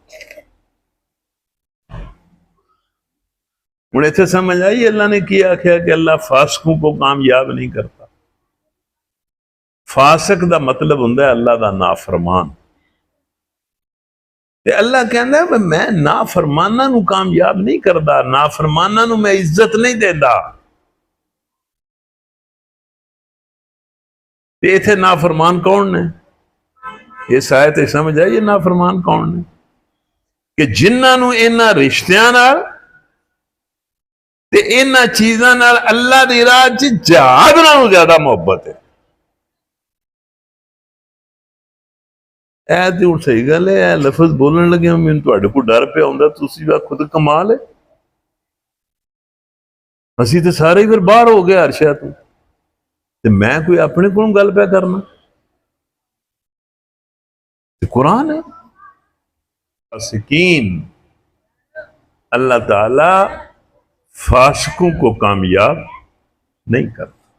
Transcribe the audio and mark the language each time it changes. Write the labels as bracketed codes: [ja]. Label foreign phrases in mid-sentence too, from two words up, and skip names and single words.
[pa] ہوں اتنے سمجھ آئی اللہ نے کیا آخیا [ur] کہ اللہ فاسقوں کو کامیاب نہیں کرتا. [pa] فاسق دا مطلب ہوں اللہ دا نافرمان. تے اللہ کہندا ہے میں نافرماناں نو کامیاب نہیں کردا، نافرماناں نو میں عزت نہیں دیندا. تے ایتھے نافرمان کون نے؟ اس آیت تے سمجھ آئی یہ نافرمان کون نے؟ کہ جنہاں نو انہاں رشتیاں نال تے انہاں چیزاں نال اللہ دی راہ وچ جہاد نالوں زیادہ محبت ہے. تے ہوں صحیح گل ہے، اے لفظ بولن لگے مینوں تہاڈے کول ڈر پیا ہوندا تسی خود کمال ہے. اسی تے سارے ہی پھر باہر ہو گئے ہر شے تو، تے میں کوئی اپنے کولوں گل پیا کرنا. تے قرآن ہے. [ur] فاسقین، اللہ تعالی فاسقوں کو کامیاب نہیں کرتا.